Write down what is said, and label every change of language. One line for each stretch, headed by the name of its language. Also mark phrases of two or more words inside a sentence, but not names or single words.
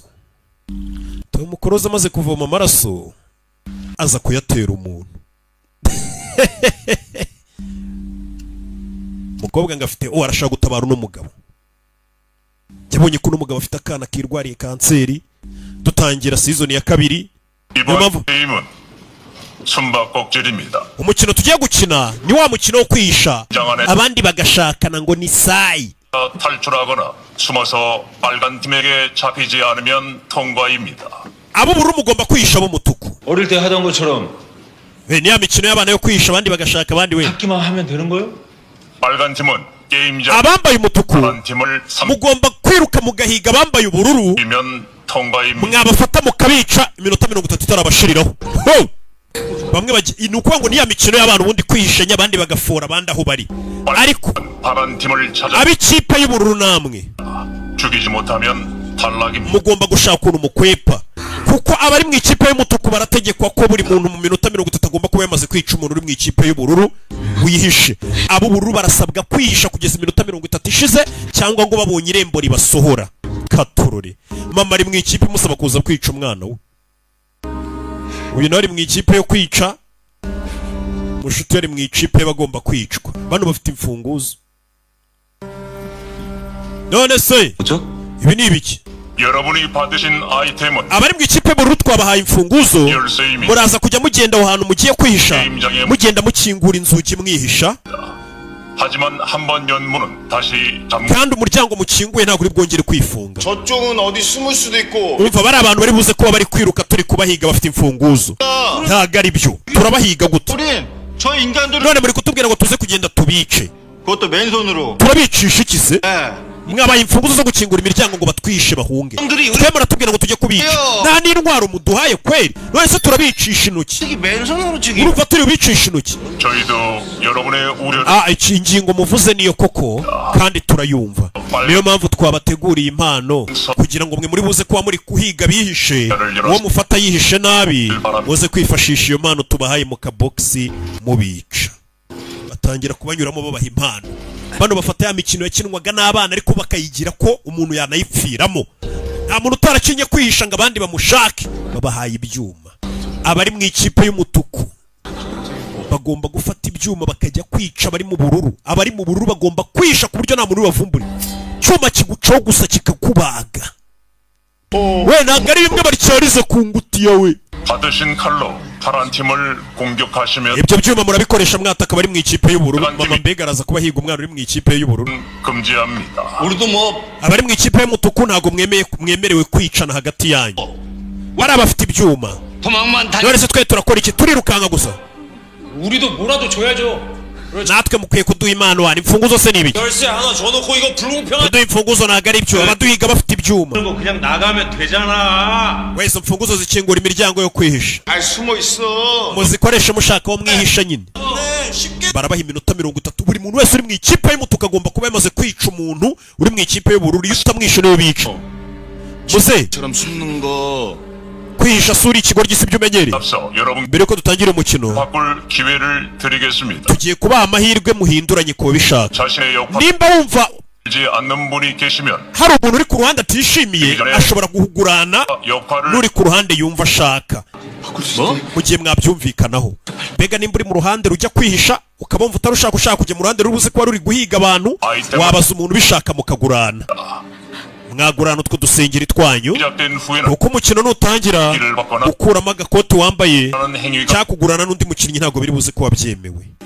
Kinyarwanda: Umukoroza amaze kuvoma amaraso aza kuyatera umuntu. Umukobwa ngo afite arashaka gutabara uno mugabo. Yabonye ko n'umugabo afite akana kirwariye kanseri. Dutangira season ya 2.
Korean: 이번 게임은 숨바꼭질입니다.
Kinyarwanda: umukino tugiye gukina ni wa mukino wo kwihisha, abandi bagashakana ngo ni sayi.
Korean: 탈출하거나 숨어서 빨간 팀에게 잡히지 않으면 통과입니다.
Kinyarwanda: abo bururu mugomba kwihisha abo mutuku.
Korean: 어릴 때 하던 것처럼
Kinyarwanda: ni ya mikino y'abana yo kwihisha, abandi bagashaka abandi. We
Korean: 찾기만 하면 되는 거예요? 빨간 팀은 게임장,
Kinyarwanda: abambaye umutuku
Korean: 파란 팀을
Kinyarwanda: mugomba kwiruka mugahiga abambaye ubururu,
Korean: 3이면 통과입니다.
Kinyarwanda: mwabafata mukabica iminota 30 itarabashiriraho. Bamwe ni ukuvuga ngo ni ya mikino y'abantu ubundi kwihishanya, abandi bagafora abandi aho bari. Ariko
Korean: 파란 팀을 찾아
Kinyarwanda: ab'ikipe y'ubururu namwe
Korean: 죽이지 못하면 탈락입니다.
Kinyarwanda: mugomba gushaka ukuntu mukwepa, kuko abari mu ikipe y'umutuku barategekwa ko buri muntu mu minota 30 agomba kuba yamaze kwica umuntu uri mu ikipe y'ubururu wihishe. Ab'ubururu barasabwa kwihisha kugeza iminota 30 ishize, cyangwa ngo babonye irembo ribasohora. Katorore mama ari mu ikipe imusaba kuza kwica umwana we. Uyu nawe ari mu ikipe yo kwica, mushuti yari mu ikipe bagomba kwicwa. Bano bafite imfunguzo. None se ibi ni ibiki?
Korean: 여러분이 받으신 아이템은
Kinyarwanda: abari mu ikipe y'ubururu twabahaye imfunguzo,
Korean: 열쇠입니다.
Kinyarwanda: muraza kujya mugenda aho hantu mugiye kwihisha, mugenda mukingura inzugi mwihisha,
Korean: 하지만 한번 연 문은 다시
Kinyarwanda: kandi umuryango mukinguye ntabwo uri bwongere kwifunga.
Korean: 저쪽은 어디 숨을 수도 있고.
Kinyarwanda: Urumva bari abantu bari buze kuba bari kwiruka turi kubahiga bafite imfunguzo, ntabwo ari byo. Turabahiga gute?
Korean: 우린 저 인간들을
Kinyarwanda: None muri kutubwira ngo tuze kugenda tubice,
Korean: 그것도 맨손으로.
Kinyarwanda: turabicisha iki se?
Korean: 예.
Kinyarwanda: Mwabaye imfunguzo zo gukingura imiryango ngo batwishe bahunge, twe muratubwira ngo tujye kubica. Nta n'intwaro muduhaye kweri, none se turabicisha intoki?
Korean: 특히 맨손으로 죽이.
Kinyarwanda: Urumva turi bicisha intoki?
Korean: 저희도 여러분의 우려를
Kinyarwanda: iki ingingo muvuze niyo koko kandi turayumva. Niyo mpamvu twabateguriye impano kugira ngo mwe muri buze kuba muri kuhiga bihishe, uwo mufata yihishe nabi muze kwifashisha iyo mpano tubahaye mu kaboxi mubica. Batangira kubanyuramo babaha impano. Bano bafata ya mikino yakinwaga n'abana ariko bakayigira ko umuntu yanayipfiramo. Nta muntu utarakinye kwihisha ngo abandi bamushake, babahaye ibyuma. Abari mu ikipe y'umutuku bagomba gufata ibyuma bakajya kwica abari mu bururu. Abari mu bururu bagomba kwihisha ku buryo nta muntu bavumbura. Cyuma kigucaho gusa kikakubaga. We ntabwo ari bimwe baryarize ku ngutiya we.
Korean: 받으신 칼로 파란 팀을 공격하시면
Kinyarwanda: ibyo byuma murabikoresha mwataka bari mu ikipe y'ubururu. Mama mbega araza kubahiga umwana uri mu ikipe y'ubururu.
Korean: 금지합니다. 우리도 뭐
Kinyarwanda: abari mu ikipe y'umutuku ntabwo mwemerewe kwicana hagati yanyu. Bari abafite ibyuma.
Korean: 도망만 다.
Kinyarwanda: None se twe turakora iki? Turirukanka gusa.
Korean: 우리도 뭐라도 줘야죠.
Kinyarwanda: natwe mukwiye kuduha impano. wana imfunguzo se nibi?
Korean: 열쇠 하나 줘놓고 이거 불공평한.
Kinyarwanda: kuduha imfunguzo ntabwo ari ibyo, abaduhiga bafite ibyuma.
Korean: 그냥 나가면 되잖아.
Kinyarwanda: wese imfunguzo zikingura imiryango yo kwihisha,
Korean: 아 숨어 있어.
Kinyarwanda: muzikoreshe mushaka aho mwihisha nyine. barabaha iminota 30. buri muntu wese uri mu ikipe y'umutuku agomba kuba yamaze kwica umuntu uri mu ikipe y'ubururu. iyo utamwishe niyo bica. muze
Korean: 처럼 숨는 거.
Kinyarwanda: kwihisha suri ikigoryi si byo umenyere.
Korean: 앞서 여러분
Kinyarwanda: mbere ko dutangira umukino
Korean: 바꿀 기회를 드리겠습니다.
Kinyarwanda: tugiye kubaha amahirwe muhinduranye ku babishaka.
Korean: 자신의 역할을
Kinyarwanda: nimba wumva
Korean: 하지 않는 분이 계시면
Kinyarwanda: hari umuntu uri ku ruhande atishimiye, ashobora guhugurana
Korean: 역할을
Kinyarwanda: n'uri ku ruhande yumva ashaka. mu gihe mwabyumvikanaho. Mbega nimba uri mu ruhande rujya kwihisha ukaba wumva ushaka kujya mu ruhande rubuze ko wari uri guhiga abantu, wabaza umuntu ubishaka mukagurana. Mwagurana utwo dusengeri twanyu, kuko umukino nutangira ukuramo agakoti wambaye cyangwa kugurana n'undi mukinnyi ntabwo biri buze ko wabyemewe.